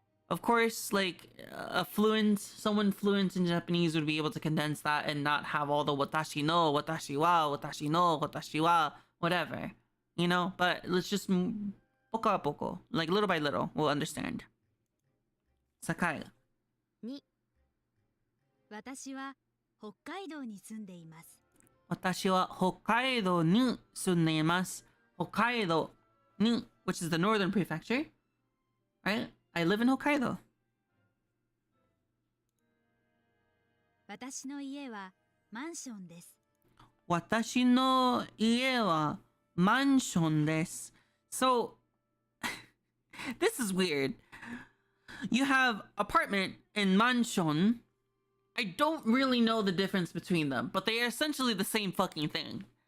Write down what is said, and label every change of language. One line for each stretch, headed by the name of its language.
English: Of course, like someone fluent in Japanese would be able to condense that and not have all the watashi no, watashi wa, watashi no, watashi wa, whatever, you know. But let's just poko a poko, like little by little, we'll understand. Sakai. 2.
Japanese: 私は北海道に住んでいます。私は北海道に住んでいます。
English: 北海道に which is the northern prefecture, right? I live in Hokkaido.
Japanese: 私の家はマンションです。私の家はマンションです。
English: So, this is weird. You have apartment and mansion. I don't really know the difference between them, but they are essentially the same fucking thing.